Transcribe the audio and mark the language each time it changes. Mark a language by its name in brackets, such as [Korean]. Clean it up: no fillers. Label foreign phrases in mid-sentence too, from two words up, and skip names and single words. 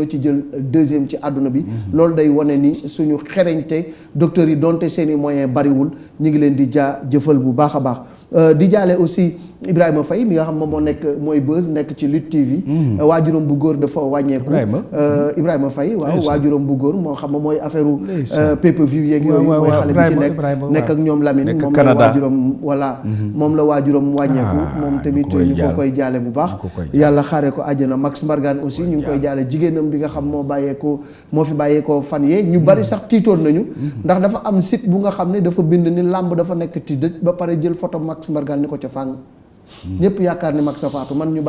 [Wolof] ci jël deuxième ci àdduna bi loolu day wane ni suñu xereñte docteurs yi donte seeni moyens bariwul ñu ngi leen di jaajëfal bu baax a baax di jaale aussi Ibrahima Faye mi nga xam moom moo nekk mooy Buzz nekk ci Lutte TV waajuram bu góor dafa wàññeeku Ibrahima Faye waaw waajuram bu góor moo xam mooy affaire pay-per-view yeeg yooyu mooy xale bi ci nekk ak ñoom Lamine moom la waajuram voilà moom la waajuram wàññeeku moom tamit ñu ko koy jaale bu baax yàlla xaare ko àjjana Max Mbargane aussi ñu ngi koy jaale jigéenam bi nga xam moo fi bàyyeekoo fan yee ñu bari sax tiitoon nañu ndax dafa am site bu nga xam ne dafa bind ni làmb dafa nekk ti dëj ba pare jël photo Max Mbargane ni ko ca fàng ñëpp yaakaar ni Max sa faatu man ñu